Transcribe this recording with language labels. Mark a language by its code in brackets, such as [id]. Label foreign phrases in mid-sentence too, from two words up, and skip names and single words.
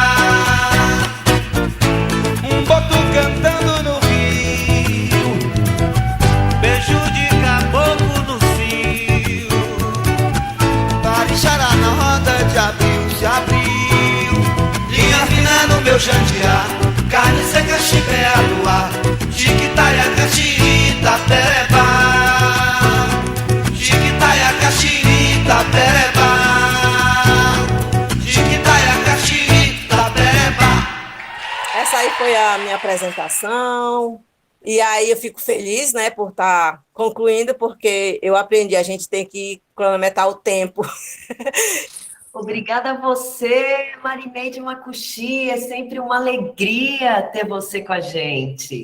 [pt] Um boto cantando no rio, beijo de caboclo no fio, Parixará na roda de abril, se abriu, linha fina no meu jandiá, carne seca, chibé, a luar, Tiquitaia, Caxiri, Itapeba, Tiquitaia, Caxiri, Itapeba, Tiquitaia, Caxiri, Itapeba. Essa aí foi a minha apresentação. E aí eu fico feliz, né, por estar concluindo, porque eu aprendi, a gente tem que cronometrar o tempo. Obrigada a você, Marineide Makushi. É sempre uma alegria ter você com a gente.